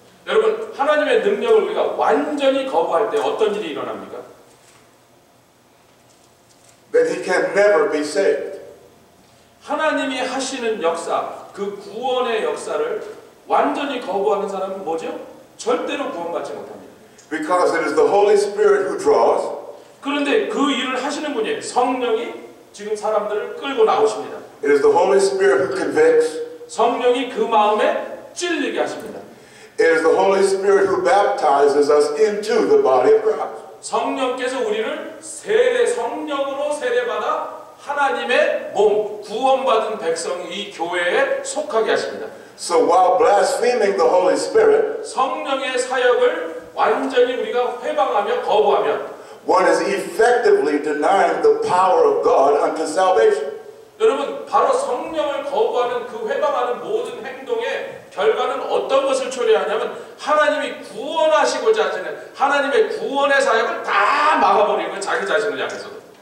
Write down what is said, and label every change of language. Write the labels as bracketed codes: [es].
[ko] 여러분, 하나님의 능력을 우리가 완전히 거부할 때 어떤 일이 일어납니까? [en] then he can never be saved. [ko] 하나님이 하시는 역사, 그 구원의 역사를 완전히 거부하는 사람은 뭐죠? 절대로 구원받지 못합니다. [en] Because it is the Holy Spirit who draws. [ko] 그런데 그 일을 하시는 분이 성령이 지금 사람들을 끌고 나오십니다. [en] It is the Holy Spirit who convicts. [ko] 성령이 그 마음에 찔리게 하십니다. [en] It is the Holy Spirit who baptizes us into the body of Christ. [ko] 성령께서 우리를 성령으로 세례받아 하나님의 몸, 구원받은 백성 이 교회에 속하게 하십니다. [en] So while blaspheming the Holy Spirit, [ko] 성령의 사역을 완전히 우리가 회방하며 거부하면 [en] one is effectively denying the power of God unto salvation. [ko] 여러분, 바로 성령을 거부하는 그 회방하는 모든 행동의 결과는 어떤 것을 초래하냐면 하나님이 구원하시고자 하시는 하나님의 구원의 사역을 다 막아버리는 자기 자신을 향해서도.